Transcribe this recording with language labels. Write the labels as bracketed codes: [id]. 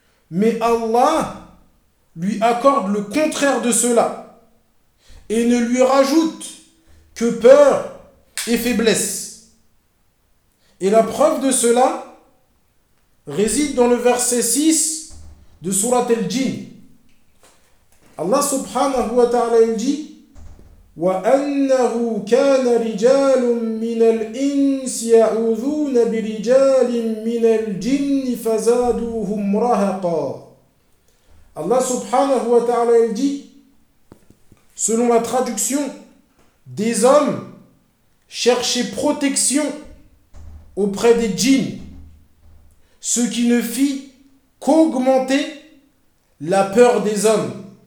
[fr] Mais Allah lui accorde le contraire de cela et ne lui rajoute que peur et faiblesse. Et la preuve de cela réside dans le verset 6 de Sourate Al-Jin. Allah subhanahu wa ta'ala dit: [ar] وَأَنَّهُ كَانَ رِجَالٌ مِّنَ الْإِنسِ يَعُوذُونَ بِرِجَالٍ مِّنَ الْجِنِّ فَزَادُوهُمْ رَهَقًا. [fr] Allah subhanahu wa ta'ala dit, selon la traduction, des hommes cherchaient protection auprès des djinns, ce qui ne fit qu'augmenter la peur des hommes.